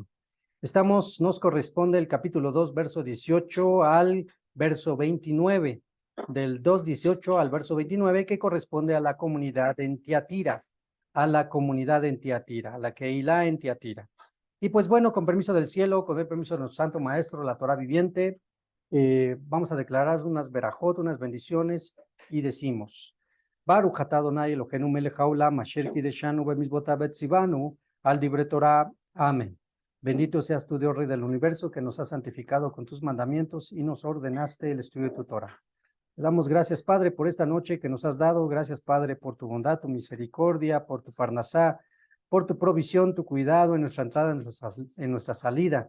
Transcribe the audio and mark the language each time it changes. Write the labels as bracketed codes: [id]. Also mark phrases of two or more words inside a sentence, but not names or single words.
[es] Nos corresponde el capítulo 2, verso 18 al verso 29, del 2:18 al verso 29, que corresponde a la comunidad en Tiatira, a la Keilah en Tiatira. Y pues bueno, con permiso del cielo, con el permiso de nuestro Santo Maestro, la Torah viviente, vamos a declarar unas berajot, unas bendiciones, y decimos: [he] ברוך אתה אדני אלהינו מלך העולם אשר קדשנו במצותיו וצונו על דברי תורה. [es] Amén. Bendito seas tú, Dios Rey del universo, que nos has santificado con tus mandamientos y nos ordenaste el estudio de tu Torah. Te damos gracias, Padre, por esta noche que nos has dado. Gracias, Padre, por tu bondad, tu misericordia, por tu parnasá, por tu provisión, tu cuidado en nuestra entrada, en nuestra salida.